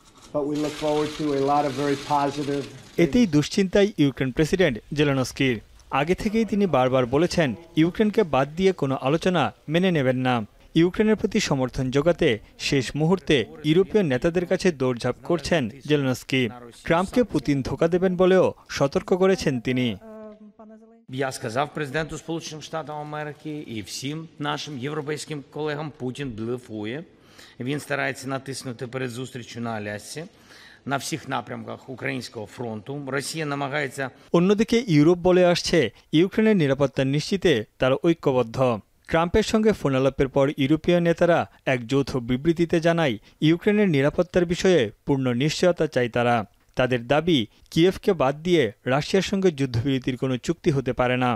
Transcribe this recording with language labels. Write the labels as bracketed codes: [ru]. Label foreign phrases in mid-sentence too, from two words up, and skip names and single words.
[bn] এতেই দুশ্চিন্তায় ইউক্রেন প্রেসিডেন্ট জেলেনস্কির। আগে থেকেই তিনি বারবার বলেছেন ইউক্রেনকে বাদ দিয়ে কোনো আলোচনা মেনে নেবেন না। ইউক্রেনের প্রতি সমর্থন জোগাতে শেষ মুহূর্তে ইউরোপীয় নেতাদের কাছে দৌড়ঝাঁপ করছেন জেলেনস্কি। ট্রাম্পকে পুতিন ধোঁকা দেবেন বলেও সতর্ক করেছেন তিনি। [uk] Я сказав президенту Сполучених Штатів Америки і всім нашим європейським колегам, Путін блефує. Він старається натиснути перед зустрічю на Алясці. На всіх напрямках українського фронту Росія намагається. [bn] অন্যদিকে ইউরোপ বলে আসছে ইউক্রেনের নিরাপত্তা নিশ্চিতে তারা ঐক্যবদ্ধ। ট্রাম্পের সঙ্গে ফোনালাপের পর ইউরোপীয় নেতারা এক যৌথ বিবৃতিতে জানায় ইউক্রেনের নিরাপত্তার বিষয়ে পূর্ণ নিশ্চয়তা চায় তারা। তাদের দাবি কিয়েভকে বাদ দিয়ে রাশিয়ার সঙ্গে যুদ্ধবিরতির কোনো চুক্তি হতে পারে না।